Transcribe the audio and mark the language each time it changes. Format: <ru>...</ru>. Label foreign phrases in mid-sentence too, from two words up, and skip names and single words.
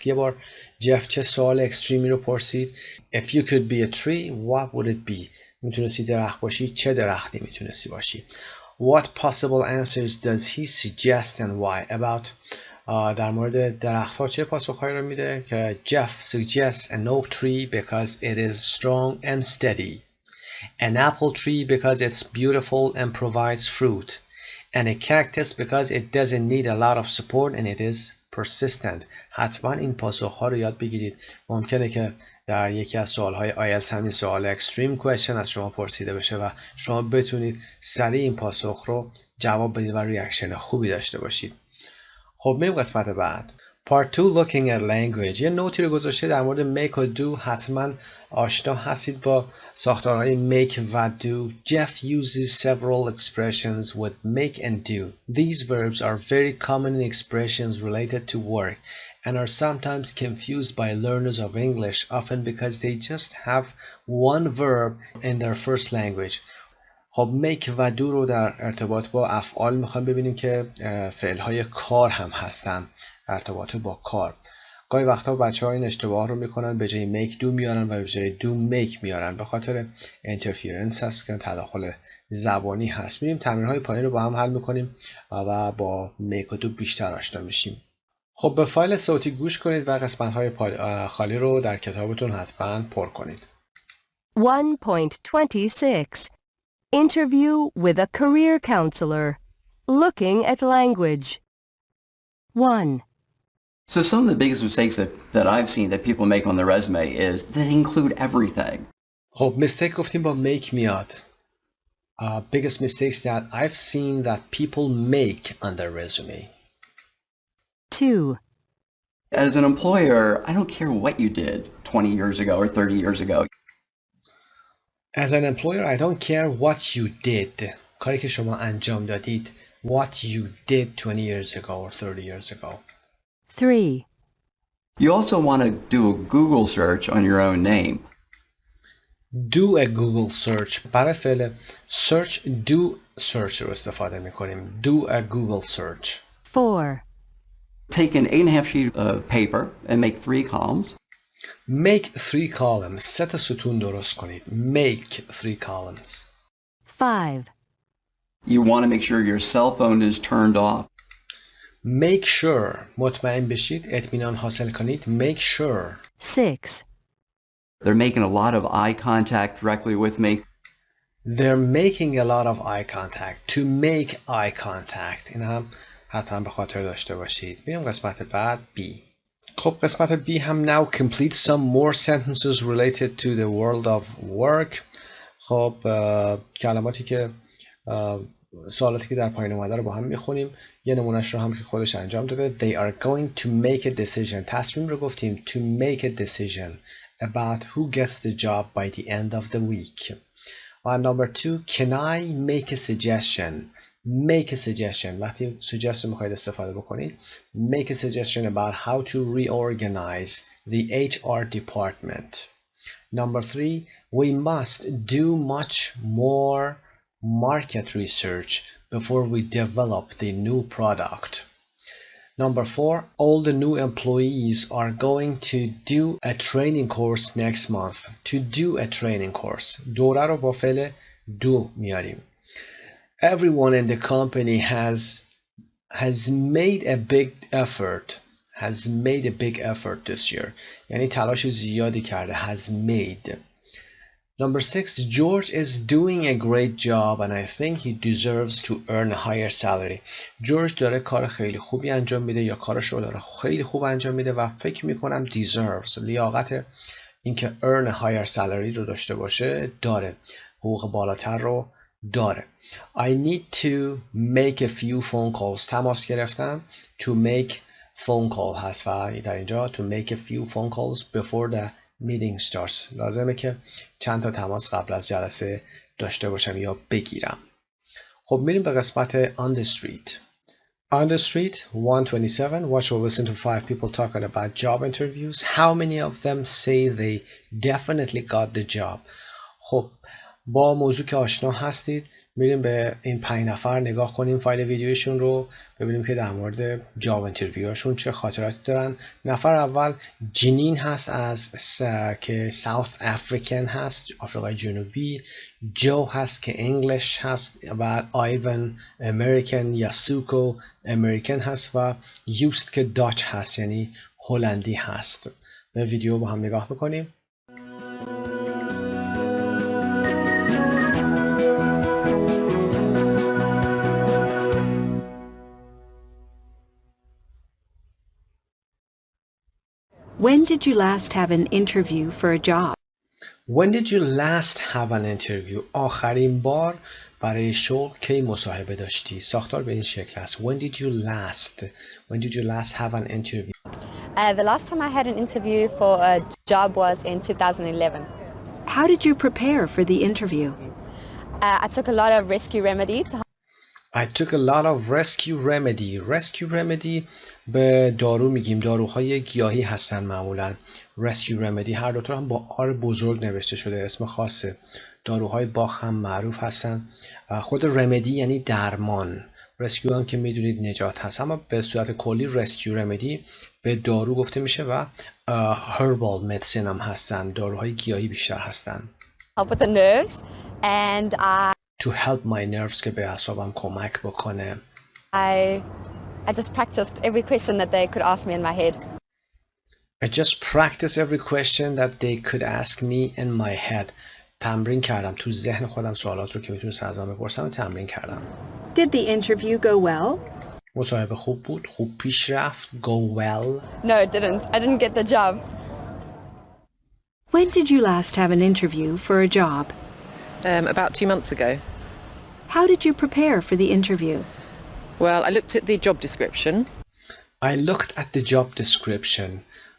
<fa>یه بار جف چه سوال اکستریمی رو پرسید؟</fa> <en>If you could be a tree, what would it be?</en> <fa>میتونستی درخت باشی، چه درختی میتونستی باشی؟</fa> <en>What possible answers does he suggest and why? About</en> <fa>در مورد درخت‌ها چه پاسخهایی رو میده که</fa> <en>Jeff suggests an oak tree because it is strong and steady, an apple tree because it's beautiful and provides fruit, and a cactus because it doesn't need a lot of support and it is persistent.</en> <fa>حتما این پاسخها رو یاد بگیرید. ممکنه که در یکی از سوالهای آیلتس همین سوال</fa> <en>extreme question</en> <fa>از شما پرسیده بشه و شما بتونید سریع این پاسخ رو جواب بدید و ریاکشن خوبی داشته باشید. خب میریم قسمت بعد.</fa> <en>Part 2, looking at language.</en> <fa>یه نوتی رو گذاشته در مورد make و do. حتما آشنا هستید با ساختارهای make و do.</fa> <en>Jeff uses several expressions with make and do. These verbs are very common expressions related to work and are sometimes confused by learners of English, often because they just have one verb in their first language.</en> <fa>خب make و do رو در ارتباط با افعال میخوام ببینیم که فعلهای کار هم هستن، ارتباط با کار. گاهی وقتا بچه‌ها این اشتباه رو میکنن، به جای make do میارن و به جای do make میارن، به خاطر interference هست که تداخل زبانی هست. میریم تمرین‌های پایین رو با هم حل میکنیم و با make و do بیشتر آشنا میشیم. خب به فایل صوتی گوش کنید و قسمت‌های خالی رو در کتابتون حتما پر کنید.</fa> <en>1.26 Interview with a career counselor. Looking at language. 1. So some of the biggest mistakes that I've seen that people make on their resume is they include everything.</en> <fa>خب mistake گفتیم با make میاد.</fa> <en>Biggest mistakes that I've seen that people make on their resume. 2. As an employer, I don't care what you did 20 years ago or 30 years ago. As an employer, I don't care what you did.</en> <fa>کاری که شما انجام دادید.</fa> <en>What you did 20 years ago or 30 years ago. 3. You also want to do a Google search on your own name. Do a Google search.</en> <fa>برای فعل search</fa> <en>do search</en> <fa>رو استفاده میکنیم.</fa> <en>Do a Google search. 4. Take an 8.5 sheet of paper and make 3 columns. Make 3 columns.</en> <fa>3 تا ستون درست کنید.</fa> <en>Make 3 columns. 5. You want to make sure your cell phone is turned off. Make sure.</en> <fa>مطمئن بشید. اطمینان حاصل کنید.</fa> <en>Make sure. 6. They're making a lot of eye contact directly with me. They're making a lot of eye contact. To make eye contact.</en> <fa>این هم حتما به خاطر داشته باشید. بریم قسمت بعد B. خب قسمت B هم</fa> <en>now complete some more sentences related to the world of work.</en> <fa>خب کلماتی که سوالاتی که در پایین اومده رو با هم میخونیم. یه نمونهش رو هم که خودش انجام داده.</fa> <en>They are going to make a decision.</en> <fa>تصمیم رو گفتیم</fa> <en>to make a decision about who gets the job by the end of the week. And number 2, can I make a suggestion? Make a suggestion.</en> <fa>وقتی suggest رو میخواید استفاده بکنید.</fa> <en>Make a suggestion about how to reorganize the HR department. Number 3, we must do much more market research before we develop the new product. Number 4, all the new employees are going to do a training course next month. To do a training course.</en> <fa>دوره رو با فعل do میاریم.</fa> <en>Everyone in the company has made a big effort. Has made a big effort this year.</en> <fa>یعنی تلاش زیادی کرده.</fa> <en>Has made. Number 6, George is doing a great job and I think he deserves to earn a higher salary.</en> <fa>جورج داره کار خیلی خوبی انجام میده یا کارش رو داره خیلی خوب انجام میده و فکر میکنم deserves لیاقت اینکه</fa> <en>earn a higher salary</en> <fa>رو داشته باشه داره. حقوق بالاتر رو داره.</fa> <en>I need to make a few phone calls.</en> <fa>تماس گرفتم.</fa> <en>To make phone call</en> <fa>هست و در اینجا</fa> <en>to make a few phone calls before the meeting starts.</en> <fa>لازمه که چند تا تماس قبل از جلسه داشته باشم یا بگیرم. خب میریم به قسمت</fa> <en>on the street. On the street 127. Watch or listen to 5 people talking about job interviews. How many of them say they definitely got the job?</en> <fa>خب با موضوع که آشنا هستید میریم به این 5 نفر نگاه کنیم فایل ویدیوشون رو ببینیم که در مورد</fa> <en>job interviews</en> <fa>چه خاطراتی دارن. نفر اول جنین هست از که</fa> <en>South African</en> <fa>هست، آفریقای جنوبی. جو هست که انگلیش هست و آیون امریکن یا سوکو امریکن هست و یوست که داچ هست یعنی هلندی هست. به ویدیو با هم نگاه میکنیم.</fa> <en>When did you last have an interview for a job? When did you last have an interview?</en> <fa>آخرین بار برای شغل کی مصاحبه داشتی؟ ساختار به این شکل است.</fa> <en>When did you last have an interview? The last time I had an interview for a job was in 2011. How did you prepare for the interview? I took a lot of rescue remedy. I took a lot of rescue remedy.</en> <fa>Rescue remedy به دارو میگیم. داروهای گیاهی هستن معمولا. Rescue remedy هر دوتا هم با آر بزرگ نوشته شده. اسم خاصه. داروهای باخ هم معروف هستن. خود remedy یعنی درمان. rescue هم که میدونید نجات هست. اما به صورت کلی</fa> <en>rescue remedy</en> <fa>به دارو گفته میشه و</fa> <en>herbal medicine</en> <fa>هم هستن. داروهای گیاهی بیشتر هستن.</fa> <en>Help with the nerves and To help my nerves</en> <fa>که به اعصابم کمک بکنه.</fa> <en>I just practiced every question that they could ask me in my head. I just practiced every question that they could ask me in my head.</en> <fa>تمرین کردم تو ذهن خودم سوالات رو که میتونست از من بپرسم تمرین کردم.</fa> <en>Did the interview go well?</en> <fa>مصاحبه خوب بود. خوب پیش رفت.</fa> <en>Go well. No, it didn't. I didn't get the job. When did you last have an interview for a job? About 2 months ago. How did you prepare for the interview? Well, I looked at the job description. I looked at the job description.</en>